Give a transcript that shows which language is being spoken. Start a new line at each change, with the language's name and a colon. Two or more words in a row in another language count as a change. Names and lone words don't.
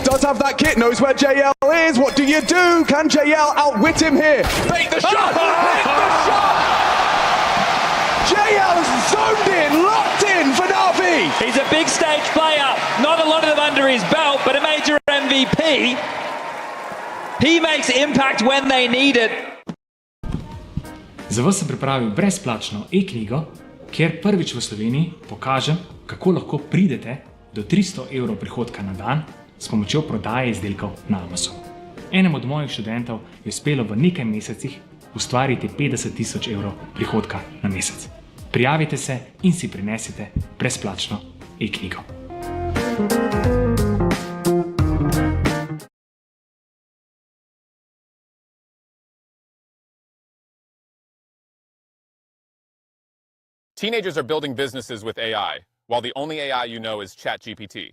English: Does have that kit. Knows where JL is. What do you do? Can JL outwit him here? Bait the shot. Hit the shot. JL is zoned in. Locked in for Na'Vi. He's a big stage player. Not a lot of them under his belt, but a major MVP. He makes impact when they need it.
Slovenian: Za vas sem pripravil brezplačno e-knjigo, kjer prvič v Sloveniji pokažem, kako lahko pridete do 300 € prihodka na dan s pomočjo prodaje izdelkov na Amazonu. Enemu od mojih študentov je uspelo v nekaj mesecih ustvariti 50 000 € prihodka na mesec. Prijavite se in si prinesite brezplačno e-knjigo.
English: Teenagers are building businesses with AI, while the only AI you know is ChatGPT.